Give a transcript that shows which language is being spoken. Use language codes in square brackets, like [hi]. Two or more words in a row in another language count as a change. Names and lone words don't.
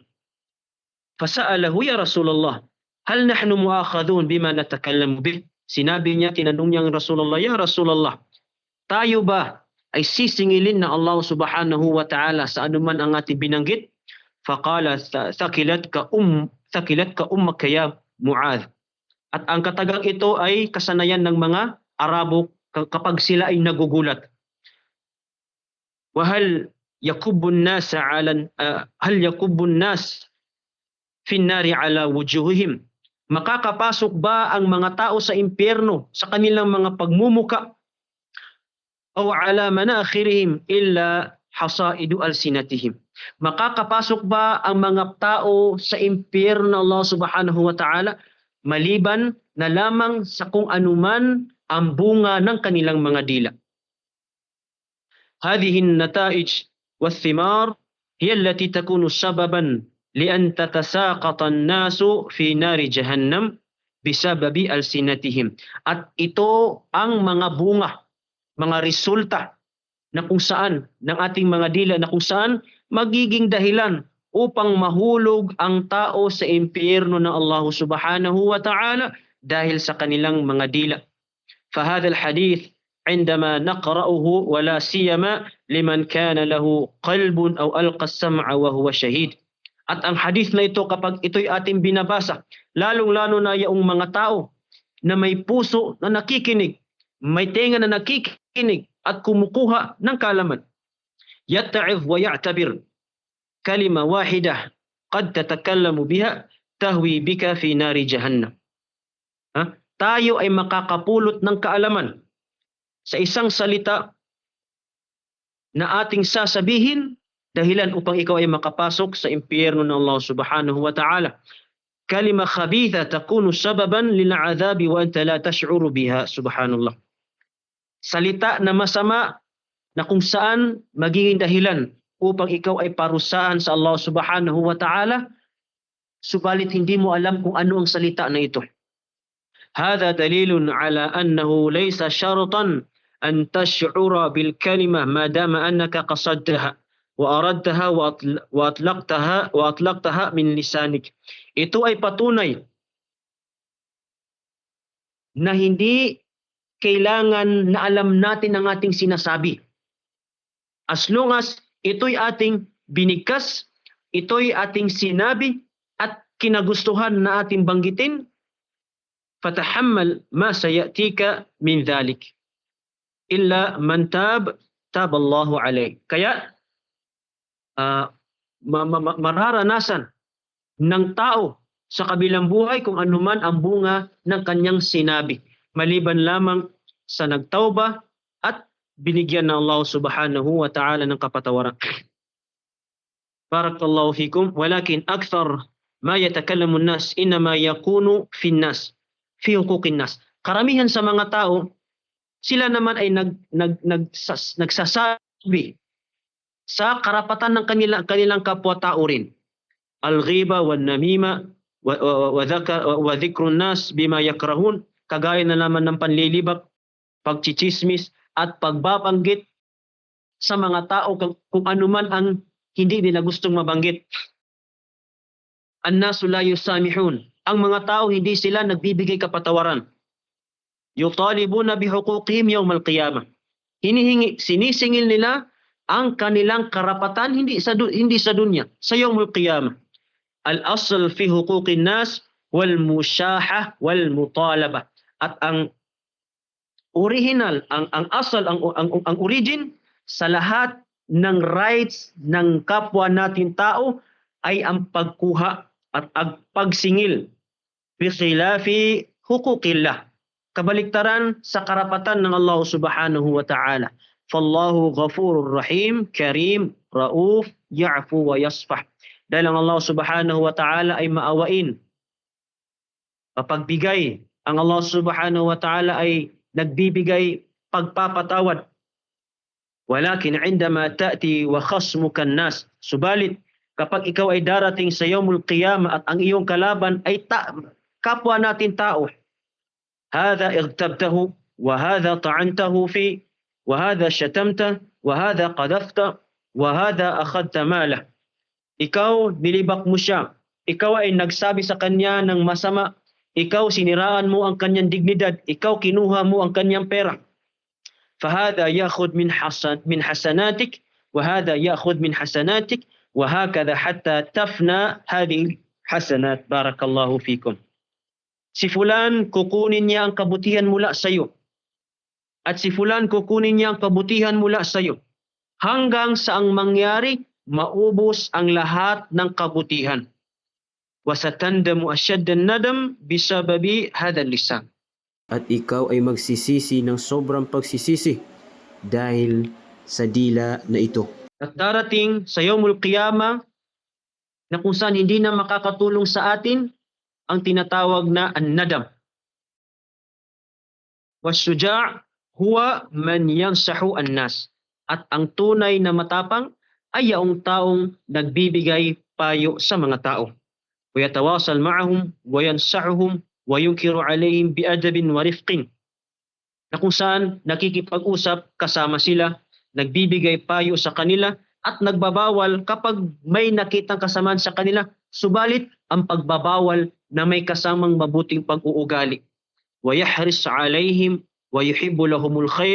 [ar] فسأله يا رسول الله، هل نحن مؤاخذون بما نتكلم به? [tl] Sinabi niya, tinanong niya ang Rasulullah, [ar] يا رسول الله, [tl] tayo ba ay sisingilin na Allah [ar] سبحانه وتعالى [tl] sa anuman ang ating binanggit? [ar] فقال ثكلتك أمك يا معاذ. [tl] At ang katagang ito ay kasanayan ng mga Arabo kapag sila ay nagugulat. [ar] وهل يكب الناس في النار على وجوههم. [tl] Makakapasok ba ang mga tao sa impyerno sa kanilang mga pagmumuka? [ar] أو على مناخرهم إلا حصائد ألسنتهم. [tl] Makakapasok ba ang mga tao sa impyerno ng Allah [ar] سبحانه وتعالى [tl] maliban na lamang sa kung anuman ang bunga ng kanilang mga dila? [ar] هذه النتائج والثمار هي التي تكون سببا لأن تتساقط الناس في نار جهنم بسبب ألسنتهم. [tl] At ito ang mga bunga, mga resulta na kung saan ng ating mga dila, na kung saan magiging dahilan upang mahulog ang tao sa impyerno ng Allah [ar] سبحانه وتعالى [tl] dahil sa kanilang mga dila. [ar] فهذا الحديث عندما نقرأه ولا سيما لمن كان له قلب أو ألقى السمع وهو شهيد. [tl] At ang hadith na ito, kapag ito'y ating binabasa, lalong-lalo na yung mga tao na may puso na nakikinig, may tenga na nakikinig at kumukuha ng kaalaman. [ar] يتعظ ويعتبر كلمة واحدة قد تتكلم بها تهوي بك في نار جهنم. [tl] Tayo ay makakapulot ng kaalaman sa isang salita na ating sasabihin, dahilan upang ikaw ay makapasok sa impyerno ng Allah [ar] سبحانه وتعالى. كلمة خبيثة تكون سببا للعذاب وأنت لا تشعر بها. Subhanallah. [tl] Salita na masama na kung saan magiging dahilan upang ikaw ay parusahan sa Allah [ar] سبحانه وتعالى, [tl] subalit hindi mo alam kung ano ang salita na ito. [ar] هذا دليل على أنه ليس شرطا أن تشعر بالكلمة ما دام أنك قصدتها وأردتها وأطلقتها من لسانك. [tl] Ito ay patunay na hindi kailangan na alam natin ang ating sinasabi. [en] As long as [tl] ito'y ating binigkas, ito'y ating sinabi at kinagustuhan na ating banggitin, [ar] فتحمل ما سيأتيك من ذلك. إلا من تاب الله عليه. [tl] Kaya mararanasan ng tao sa kabilang buhay kung anuman ang bunga ng kanyang sinabi, maliban lamang sa nagtauba at binigyan ng Allah [ar] سبحانه وتعالى [tl] ng kapatawaran. [ar] بارك الله فيكم. ولكن أكثر ما يتكلم الناس إنما يكون في الناس في حقوق الناس. [tl] Karamihan sa mga tao, sila naman ay nagsasabi sa karapatan ng kanilang kapwa-tao rin. [ar] الغيبة والنميمة وذكر الناس بما يكرهون, [tl] kagaya na naman ng panlilibak, pagchichismis at pagbabanggit sa mga tao kung anuman ang hindi nila gustong mabanggit. [ar] الناس لا يسامحون. [tl] Ang mga tao hindi sila nagbibigay kapatawaran. [ar] يطالبون بحقوقهم يوم القيامة. [tl] Sinisingil nila ang kanilang karapatan hindi sa dunya, sa [ar] يوم القيامة. الأصل في حقوق الناس والمشاحة والمطالبة. [tl] At ang original, ang asal, ang origin sa lahat ng rights ng kapwa natin tao ay ang pagkuha at ang pagsingil [ar] بخلاف حقوق الله, [tl] kabaliktaran sa karapatan ng Allah [ar] سبحانه وتعالى. فالله غفور رحيم، كريم، رؤوف، يعفو ويصفح. [tl] Dahil ang Allah [ar] سبحانه وتعالى [tl] ay maawain, mapagbigay. Ang Allah [ar] سبحانه وتعالى [tl] ay nagbibigay pagpapatawad. [ar] ولكن عندما تأتي وخصمك الناس. [tl] Subalit kapag ikaw ay darating sa [ar] يوم القيامة [tl] at ang iyong kalaban ay kapwa natin tao, [ar] هذا اغتبته وهذا طعنته في وهذا شتمت وهذا قذفت وهذا أخذت ماله. [tl] Ikaw nilibak mo siya, ikaw ay nagsabi sa kanya ng masama, ikaw siniraan mo ang kanyang dignidad, ikaw kinuha mo ang kanyang pera. [ar] فهذا يأخذ من حسناتك وهذا يأخذ من حسناتك وهكذا حتى تفنى هذه حسنات. بارك الله فيكم. [tl] Si fulan kukunin niya ang kabutihan mula sa iyo at si fulan kukunin niya ang kabutihan mula sa iyo hanggang sa ang mangyari maubos ang lahat ng kabutihan. [ar] وستندم أشد الندم بسبب هذا اللسان. [tl] At ikaw ay magsisisi ng sobrang pagsisisi dahil sa dila na ito. At darating sa [ar] يوم القيامة [tl] na kung saan hindi na makakatulong sa atin ang tinatawag na an-nadam. [ar] والشجاع هو من ينصح الناس. [tl] At ang tunay na matapang ay yaong taong nagbibigay payo sa mga tao. [ar] ويتواصل معهم وينصحهم وينكر عليهم بأدب ورفق. [tl] Na kung saan nakikipag-usap kasama sila, nagbibigay payo sa kanila at nagbabawal kapag may nakitang kasamaan sa kanila, subalit ang pagbabawal na may kasamang mabuting pag-uugali. [ar] ويحرص عليهم ويحب لهم الخير.